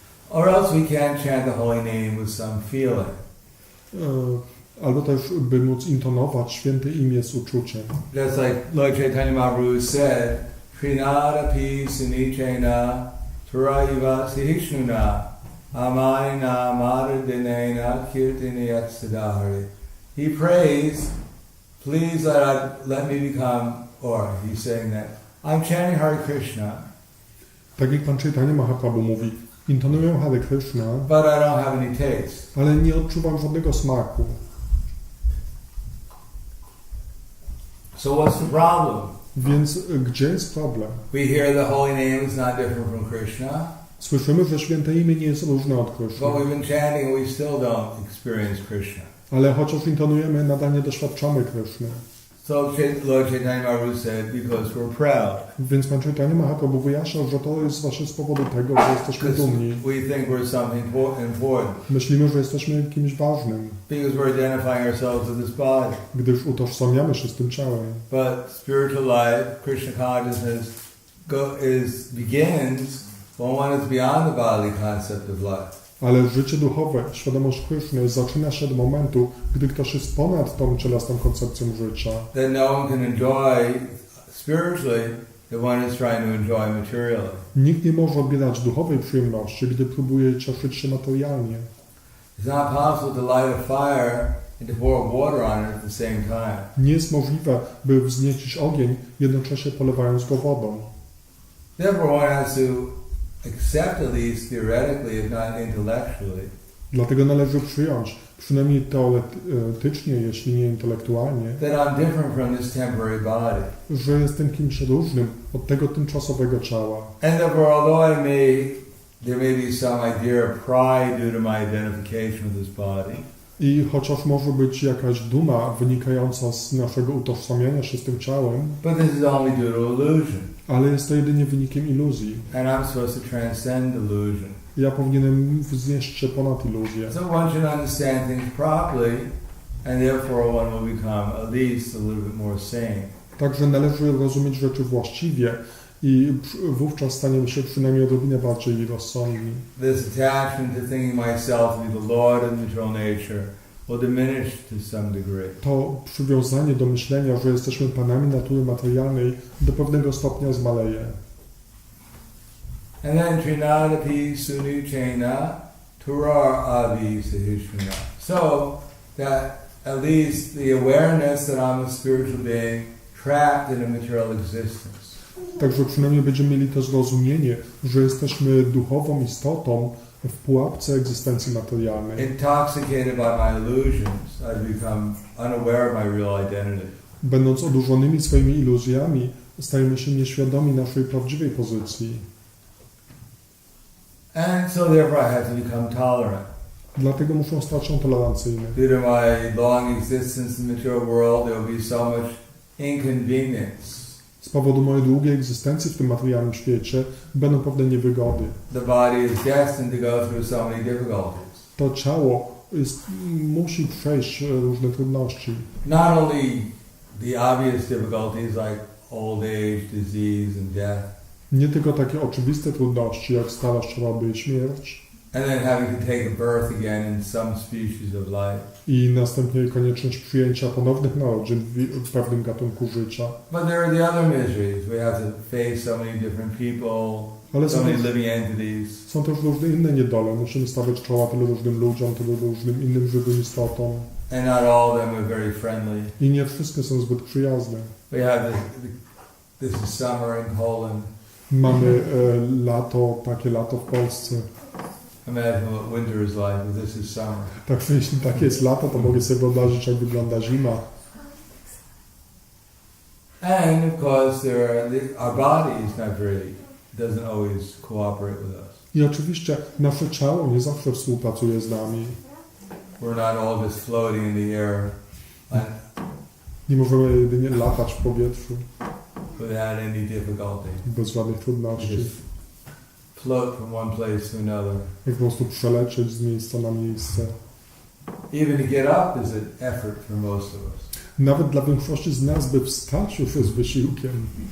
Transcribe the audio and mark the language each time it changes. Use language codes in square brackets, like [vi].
[en] Or else we can't chant the holy name with some feeling. [pl] Albo też, by móc intonować święte imię z uczuciem. [en] Just like Lord Chaitanya Mahaprabhu said, [sa] Trinada pi sunichena turaiva sihishnuna amayna maradinena kirtiniyat siddhari. [en] He prays, please let me become, or he's saying that, I'm chanting Hare Krishna, [pl] Tak jak Pan Chaitanya Mahaprabhu mówi, intonuję Hare Krishna, [en] but I don't have any taste. [pl] ale nie odczuwam żadnego smaku. [en] So what's the problem? [pl] Więc gdzie jest problem? [en] We hear the holy name is not different from Krishna, [pl] Słyszymy, że święte imię nie jest różne od Krishna, [en] but we've been chanting and we still don't experience Krishna. [pl] ale chociaż intonujemy, nadal nie doświadczamy Krishny. [en] So Lord Chaitanya Mahaprabhu said, because we're proud. [pl] Więc Pan Chaitanya Mahaprabhu wyjaśniał, że to jest właśnie z powodu tego, że jesteśmy dumni. [en] We think we're something important. [pl] Myślimy, że jesteśmy kimś ważnym, [en] Because we're identifying ourselves with this body. [pl] gdyż utożsamiamy się z tym ciałem. [en] But spiritual life, Krishna consciousness, begins when one is beyond the bodily concept of life. [pl] Ale życie duchowe, świadomość Krishny zaczyna się od momentu, gdy ktoś jest ponad tą cielesną koncepcją życia. [en] Then no one can enjoy spiritually that one is trying to enjoy materially. [pl] Nikt nie może odbierać duchowej przyjemności, gdy próbuje cieszyć się materialnie. [en] It's not possible to light a fire and to pour water on it at the same time. [pl] Nie jest możliwe, by wzniecić ogień, jednocześnie polewając go wodą. [en] Therefore, one has to accept, at least theoretically, if not intellectually, [pl] Dlatego należy przyjąć, przynajmniej teoretycznie, jeśli nie intelektualnie, [en] that I'm different from this temporary body. [pl] że jestem kimś różnym od tego tymczasowego ciała. [en] And therefore, although there may be some idea of pride due to my identification with this body, [pl] I chociaż może być jakaś duma wynikająca z naszego utożsamiania się z tym ciałem, [en] but this is only due to illusion. [pl] ale jest to jedynie wynikiem iluzji. [en] And I'm supposed to transcend illusion. [pl] Ja powinienem wznieść się ponad iluzję. [en] So one should understand things properly, and therefore one will become at least a little bit more sane. [pl] Także należy rozumieć rzeczy właściwie i wówczas staniemy się przynajmniej odrobinę bardziej rozsądni. [en] This attachment to thinking myself to be the Lord of material nature will diminish to some degree. [pl] To przywiązanie do myślenia, że jesteśmy panami natury materialnej, do pewnego stopnia zmaleje. [en] And then [sa] trinadapi sunuchena turar avi sahishuna. [en] So that at least the awareness that I'm a spiritual being trapped in a material existence. [pl] Także przynajmniej będziemy mieli to zrozumienie, że jesteśmy duchową istotą w pułapce egzystencji materialnej. [en] Intoxicated by my illusions, I become unaware of my real identity. [pl] Będąc odurzonymi swoimi iluzjami, stajemy się nieświadomi naszej prawdziwej pozycji. [en] And so therefore I have to become tolerant. [pl] Dlatego muszę stać się tolerancyjny. [en] Due to my long existence in the material world, there will be so much inconvenience. [pl] Z powodu mojej długiej egzystencji w tym materialnym świecie będą pewne niewygody. [en] The body is destined to go through so many difficulties. [pl] To ciało musi przejść różne trudności. [en] Not only the obvious difficulties like old age, disease and death, [pl] Nie tylko takie oczywiste trudności, jak starość, choroby i śmierć, [en] and then having to take a birth again in some species of life. [pl] i następnie konieczność przyjęcia ponownych narodzin w pewnym gatunku życia. [en] But there are the other miseries. We have to face so many different people, [pl] Ale [en] so many living entities. [pl] są też różne inne niedole. Musimy stawiać czoła tylu różnym ludziom, tylu różnym innym żywym istotom. [en] And not all of them are very friendly. [pl] I nie wszystkie są zbyt przyjazne. [en] We have this is summer in Poland. [pl] Mamy lato, takie lato w Polsce. [en] Imagine what winter is like, but this is summer. [pl] Także jeśli takie jest lato, to mogę sobie wyobrazić, jak wygląda zima. [en] And of course, our body is not very, doesn't always cooperate with us. [pl] I oczywiście nasze ciało nie zawsze współpracuje z nami. [en] We're not all just floating in the air [pl] Nie możemy jedynie latać w powietrzu [en] without any difficulty. [pl] bez żadnych [en] We [pl] trudności. [en] just float from one place to another. [pl] Jak po prostu przelecieć z miejsca na miejsce. [en] Even to get up is an effort for most of us. [pl] Nawet dla większości z nas, by wstać, już jest wysiłkiem.